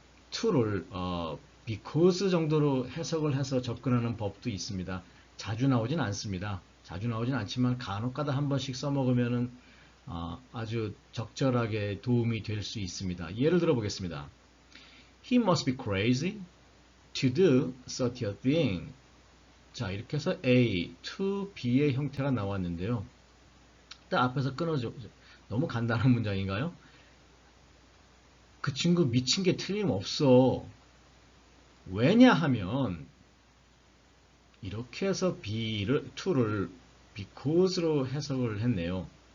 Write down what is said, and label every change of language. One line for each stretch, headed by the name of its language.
Korean: to를 because 정도로 해석을 해서 접근하는 법도 있습니다. 자주 나오진 않습니다. 자주 나오진 않지만 간혹가다 한 번씩 써먹으면은 아주 적절하게 도움이 될 수 있습니다. 예를 들어 보겠습니다.
English: He must be crazy to do such a thing.
Korean: 자, 이렇게 해서 A to B의 형태가 나왔는데요. 일단 앞에서 끊어줘. 너무 간단한 문장인가요? 그 친구 미친 게 틀림없어. 왜냐하면 이렇게 해서 B를, to를 because로 해석을 했네요.